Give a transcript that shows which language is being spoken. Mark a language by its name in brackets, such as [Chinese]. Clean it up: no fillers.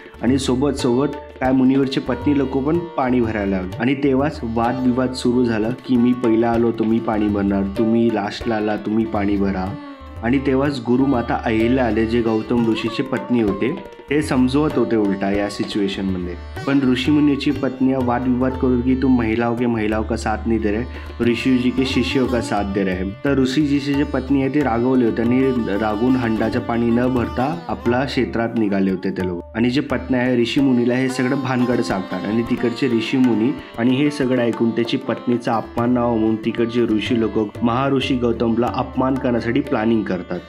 [Marathi] आणि सोबत सोबत काय मुनीवरची पत्नी लोक पण पाणी भरायला लागले आणि तेव्हाच वादविवाद सुरू झाला की मी पहिला आलो तर मी पाणी भरणार, तुम्ही लास्टला आला तुम्ही पाणी भरा. आणि तेव्हाच गुरुमाता अहिल्या आले जे गौतम ऋषीची पत्नी होते ते समजवत होते उलटा या सिच्युएशनमध्ये. पण ऋषिमुनीची पत्नी वादविवाद करू की [Hindi] तुम महिलाओं के महिलाओं का साथ नहीं दे रहे, ऋषि जी के शिष्यों का साथ दे रहे. [Marathi] तर ऋषीजीची जे पत्नी आहे ते रागवले होते आणि रागून हंडाचं पाणी न भरता आपला क्षेत्रात निघाले होते ते लोक. आणि जे पत्नी आहे ऋषिमुनीला हे सगळं भानगड सांगतात आणि तिकडचे ऋषिमुनी आणि हे सगळं ऐकून त्याची पत्नीचा अपमान नाव म्हणून तिकडचे ऋषी लोक महाऋषी गौतमला अपमान करण्यासाठी प्लॅनिंग करतात.